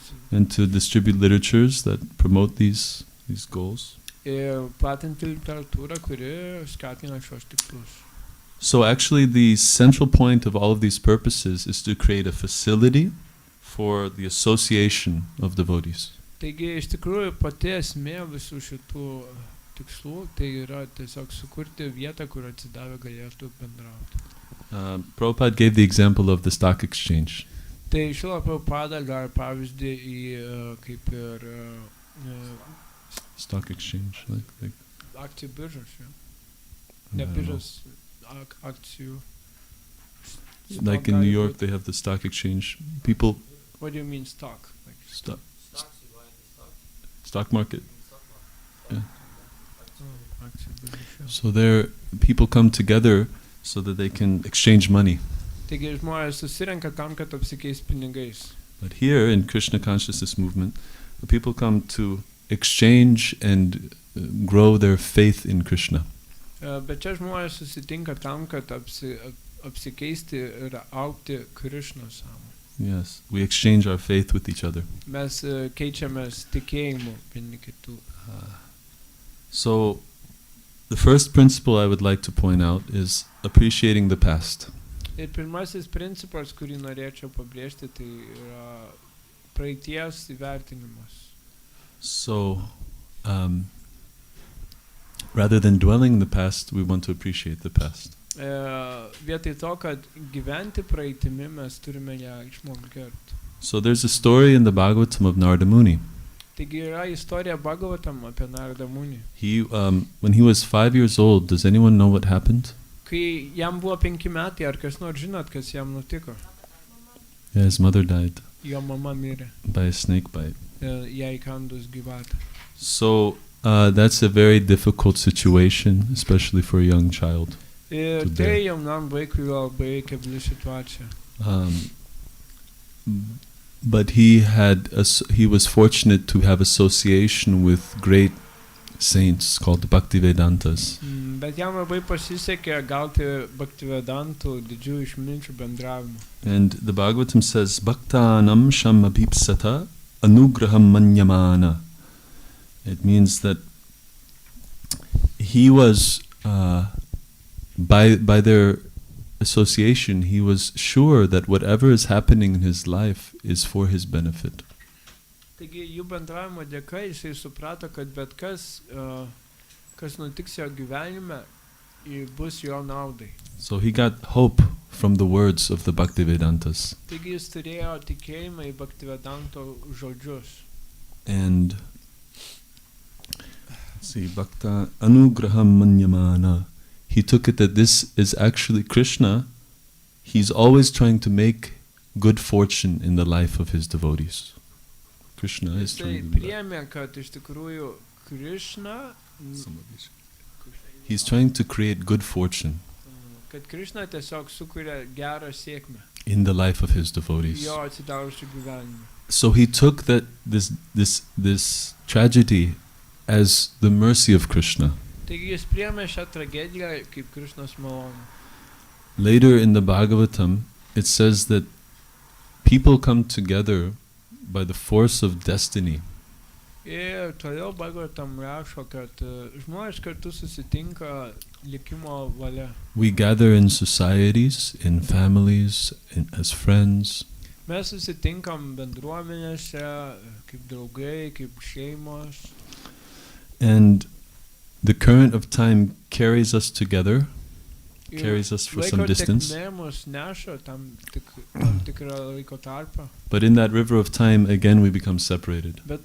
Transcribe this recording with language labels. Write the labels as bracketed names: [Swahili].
[English] And to distribute literatures that promote these goals. [Lithuanian] Ir platinti literatūrą, kuri skatina šios tikslus. [English] So actually the central point of all of these purposes is to create a facility for the association of devotees. [Lithuanian] Taigi iš tikrųjų pati esmė visų šitų tikslų tai yra tiesiog sukurti vietą, kur atsidavę galėtų bendrauti. [English] Prabhupada gave the example of the stock exchange. [Lithuanian] Tai Šrila Prabhupada gal pavyzdį į kaip ir [English] stock exchange, like [Lithuanian] akcijų biržos, ne biržos, akcijų. [English] Like in New York, they have the stock exchange. People. What do you mean stock? Like stock market. Yeah. Oh, so there, people come together so that they can exchange money. [Lithuanian] Taigi žmonės susirenka tam, kad apsikeis pinigais. [English] But here in Krishna consciousness movement, the people come to exchange and grow their faith in Krishna. [Lithuanian] Bet čia žmonės susitinka tam, kad apsikeisti ir augti Krishnos sąmonę. [English] Yes, we exchange our faith with each other. [Lithuanian] Mes keičiamės tikėjimu vieni kitų. [English] So, the first principle I would like to point out is appreciating the past. [Lithuanian] Ir pirmasis principas, kurį norėčiau pabrėžti, tai yra praeities įvertinimas. [English] So, rather than dwelling in the past, we want to appreciate the past. [Lithuanian] Vietoj to, kad gyventi praeitimi, mes turime ją išmokti gerbti. [English] So there's a story in the Bhagavatam of Narada Muni. [Lithuanian] Taigi yra istorija Bhagavatam apie Narada Muni. [English] He, when he was 5 years old, does anyone know what happened? [Lithuanian] Kai jam buvo 5 metai, ar kas nors žinot, kas jam nutiko? [English] Yeah, his mother died. [Lithuanian] Jo mama mirė. [English] By a snake bite. [Lithuanian] Jai įkandus gyvatę. [English] So that's a very difficult situation, especially for a young child. [Lithuanian] Ir tai jaunam vaikui labai kebli situacija. [English] But he was fortunate to have association with great saints called Bhaktivedantas. [Lithuanian] Bet jam labai pasisekė gauti Bhaktivedantų didžiųjų išminčių bendravimą. [English] And the Bhagavatam says, [Sanskrit] Bhaktanam shamabhipsata anugraham manyamana. [English] It means that he was, by their association, he was sure that whatever is happening in his life is for his benefit. [Lithuanian] Taigi jų bendravimo dėka jisai suprato, kad bet kas, kas nutiks jo gyvenime, bus jo naudai. [English] So he got hope from the words of the Bhaktivedantas. [Lithuanian] Taigi jis turėjo tikėjimą į Bhaktivedanto žodžius. [English] And see, [Sanskrit] Bhakta anugraham manyamana. [English] He took it that this is actually Krishna. He's always trying to make good fortune in the life of his devotees. Krishna is trying to do that. [Lithuanian] Kad iš tikrųjų Krishna, [English] he's trying to create good fortune [Lithuanian] kad Krishna tiesiog sukuria gerą sėkmę [English] in the life of his devotees. [Lithuanian] Jo atsidavusių gyvenimą. [English] So he took that this tragedy as the mercy of Krishna. [Lithuanian] Taigi jis priėmė šią tragediją kaip Krishnos malonę. [English] Later in the Bhagavatam, it says that people come together by the force of destiny. [Lithuanian] Ir toliau Bhagavatam rašo, kad žmonės kartu susitinka likimo valia. [English] We gather in societies, in families, as friends. [Lithuanian] Mes susitinkam bendruomenėse, kaip draugai, kaip šeimos. [English] And the current of time carries us together, carries us for some distance. But in that river of time, again, we become separated.